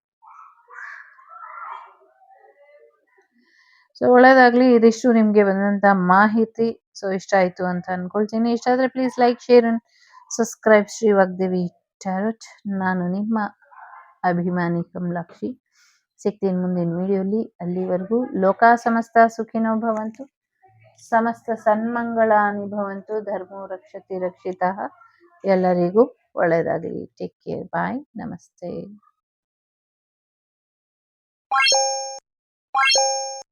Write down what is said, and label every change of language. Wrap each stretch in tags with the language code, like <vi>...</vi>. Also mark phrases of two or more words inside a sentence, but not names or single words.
<kn>ಸೊ ಒಳ್ಳೇದಾಗ್ಲಿ. ಇದಿಷ್ಟು ನಿಮ್ಗೆ ಬಂದಂತ ಮಾಹಿತಿ. ಸೊ ಇಷ್ಟ ಆಯ್ತು ಅಂತ ಅನ್ಕೊಳ್ತೀನಿ. ಇಷ್ಟ ಆದ್ರೆ</kn> <en>please like, share and subscribe</en> <kn>ಶ್ರೀ ವಾಗ್ದೇವಿ ಟ್ಯಾರೋಟ್. ನಾನು ನಿಮ್ಮ ಅಭಿಮಾನಿ ಕಮಲಾಕ್ಷಿ. ಸಿಗ್ತೀನಿ ಮುಂದಿನ ವಿಡಿಯೋಲಿ. ಅಲ್ಲಿವರೆಗೂ</kn> <sa>ಲೋಕ ಸಮಸ್ತ ಸುಖಿನೋ ಭವಂತು. ಸಮಸ್ತ ಸನ್ಮಂಗಳಾನಿ ಭವಂತು. ಧರ್ಮೋ ರಕ್ಷತಿ ರಕ್ಷಿತಃ.</sa> <kn>ಎಲ್ಲರಿಗೂ ಒಳ್ಳೆಯದಾಗಲಿ.</kn> <en>take care.</en> <kn>ಬಾಯ್. ನಮಸ್ತೆ.</kn>